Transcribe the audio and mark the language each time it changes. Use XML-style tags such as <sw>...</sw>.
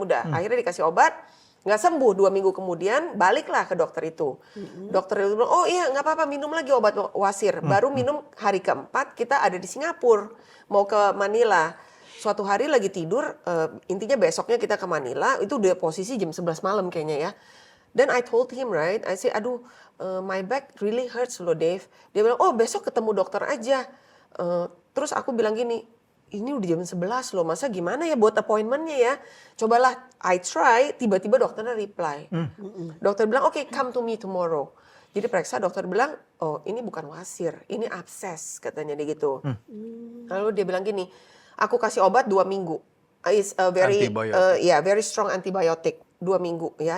<id>Udah, akhirnya dikasih obat. Nggak sembuh, 2 minggu kemudian baliklah ke dokter itu. Dokter itu bilang, oh iya nggak apa-apa minum lagi obat wasir. Baru minum hari keempat kita ada di Singapura. Mau ke Manila. Suatu hari lagi tidur, intinya besoknya kita ke Manila. Itu udah posisi jam 11 malam kayaknya ya.</id> <en>Then I told him right, I say</en> <id>aduh</id> <en>my back really hurts loh Dave.</en> <id>Dia bilang, oh besok ketemu dokter aja. Terus aku bilang gini, ini udah jam 11 loh, masa gimana ya buat appointmentnya ya? Cobalah,</id> <en>I try,</en> <id>tiba-tiba dokternya</id> <en>reply.</en> <id>Dokter bilang, oke,</id> <en>come to me tomorrow.</en> <id>Jadi periksa, dokter bilang, oh ini bukan wasir, ini abses, katanya dia gitu. Lalu dia bilang gini, aku kasih obat 2 minggu.</id> <en>It's a very, very strong antibiotic,</en> <id>2 minggu ya.</id>